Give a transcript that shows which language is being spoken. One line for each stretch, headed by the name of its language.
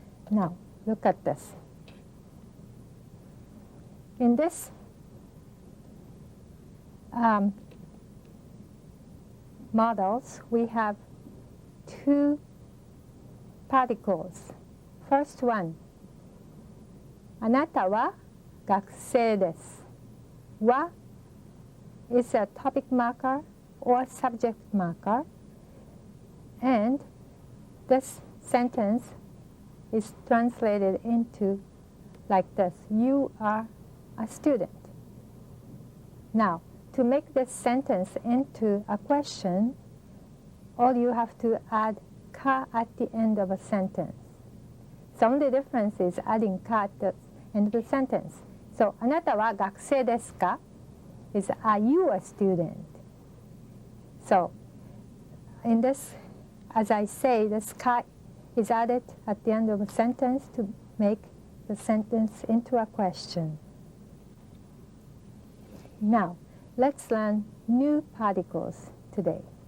English: Now, look at this. In this models, we have 2 particles. First one,
Japanese: あなたは学生です。
English: は is a topic marker or subject marker, and this sentence is translated into like this: you are a student. Now, to make this sentence into a question, all you have to add ka at the end of a sentence. The only difference is adding ka at the end of the sentence.
Japanese: So, あなたは学生ですか?
English: is, are you a student? So, in this, as I say, this ka is added at the end of a sentence to make the sentence into a question. Now, let's learn new particles today.